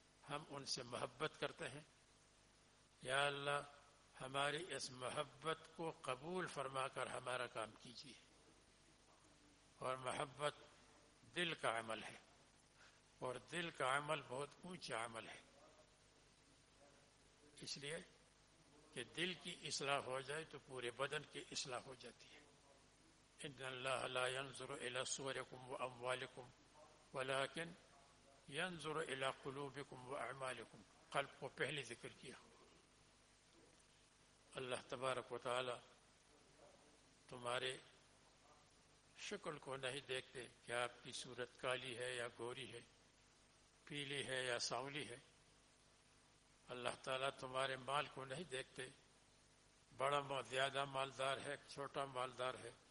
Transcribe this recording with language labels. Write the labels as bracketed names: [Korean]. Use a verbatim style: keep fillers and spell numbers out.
[Urdu] ہم ان سے محبت کرتے ہیں، یا اللہ ہماری اس محبت کو قبول فرما کر ہمارا کام کیجیے. اور محبت دل کا عمل ہے، اور دل کا عمل بہت اونچا عمل ہے، اس لیے کہ دل کی اصلاح ہو جائے تو پورے بدن کی اصلاح ہو جاتی ہے. [Arabic] ان اللہ لا ينظر الى صوركم واموالكم ولكن ينظر الى قلوبكم واعمالكم. [Urdu] قلب کو پہلے ذکر کیا. اللہ تبارک و تعالی تمہارے شکل کو نہیں دیکھتے کہ آپ کی صورت کالی ہے یا گوری ہے، پیلی ہے یا سانولی ہے. اللہ تعالیٰ تمہارے مال کو نہیں دیکھتے، بڑا زیادہ مالدار ہے، چھوٹا مالدار ہے.